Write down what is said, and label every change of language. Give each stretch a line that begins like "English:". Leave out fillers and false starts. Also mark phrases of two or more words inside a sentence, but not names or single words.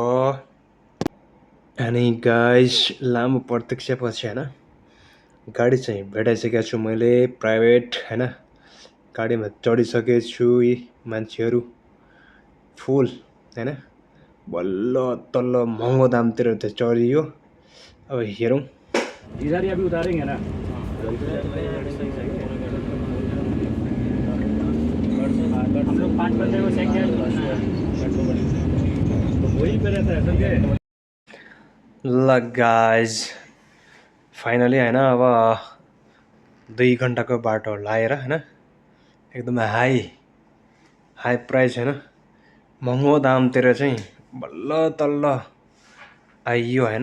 Nepali: अनि गाइस लामो प्रतीक्षापछि होइन गाडी चाहिँ भेटाइसकेको छु मैले प्राइभेट होइन। गाडीमा चढिसकेको छु। यी मान्छेहरू फुल होइन बल्ल तल्ल महँगो दामतिर त चढियो। अब हेरौँ।
Hindi: इधर ही अभी उतारेंगे ना। हम लोग 5 बजे को चेक किया तो वही पे रहता है समझे।
Nepali: ल गाइज फाइनली होइन अब 2 घन्टाको बाटो लाएर होइन एकदम हाई प्राइस होइन महँगो दामतिर चाहिँ बल्ल तल्ल आइयो होइन।